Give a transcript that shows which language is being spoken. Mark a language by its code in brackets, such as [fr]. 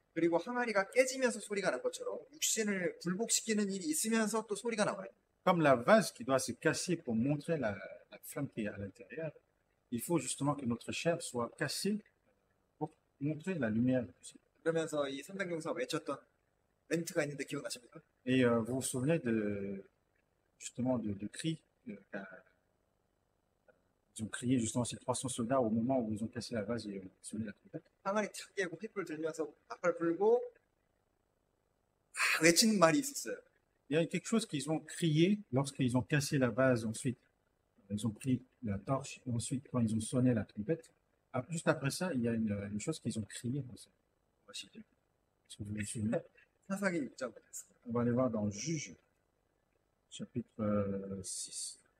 [ko] 그리고 항아리가 깨지면서 소리가 난 것처럼 육신을 굴복시키는 일이 있으면서 또 소리가 나와요. [fr] Comme la vase qui doit se casser pour montrer la flamme qui est à l'intérieur, il faut justement que notre chair soit cassée pour montrer la lumière. [ko] 그러면서 이 300용사 외쳤던 멘트가 있는데 기억나십니까? [fr] Et vous vous souvenez justement de cris Ils ont crié justement ces 300 soldats au moment où ils ont cassé la vase et ont sonné la trompette. [ko] 항아리 탁 깨고 횃불 들면서 나팔 불고 막 외치는 말이 있었어요. [fr] Il y a quelque chose qu'ils ont crié lorsqu'ils ont cassé la vase ensuite. Ils ont pris la torche et ensuite quand ils ont sonné la trompette. Juste après ça, il y a une chose qu'ils ont crié. [ko] 무엇이죠? [fr] Est-ce que vous vous souvenez? [ko] 사사기 6장 보겠습니다. [fr] On va aller voir dans Juge, chapitre 6.